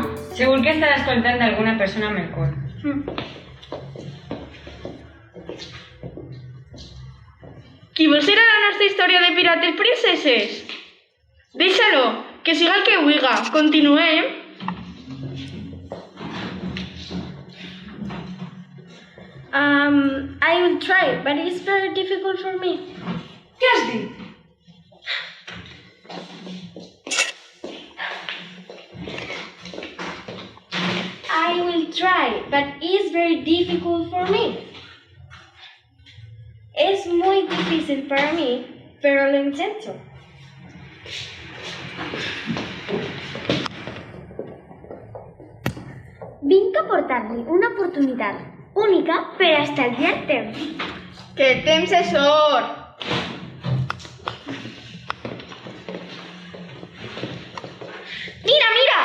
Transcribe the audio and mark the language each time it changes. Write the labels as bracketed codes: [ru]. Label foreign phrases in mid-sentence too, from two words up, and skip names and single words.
[ca] Segur que estarà escoltant d'alguna persona amb el cor. Qui vol ser a la nostra història de pirates princeses? Deixa-lo, que siga el que vulga. Continuem. [en] I will try, but it's very difficult for me. [ca] Què has dit? [en] I will try, but it's very difficult for me. [es] Es muy difícil para mí, pero lo intento. [ca] Vinc a portar-li una oportunitat única per a estalviar temps. Que el temps és or! Mira, mira!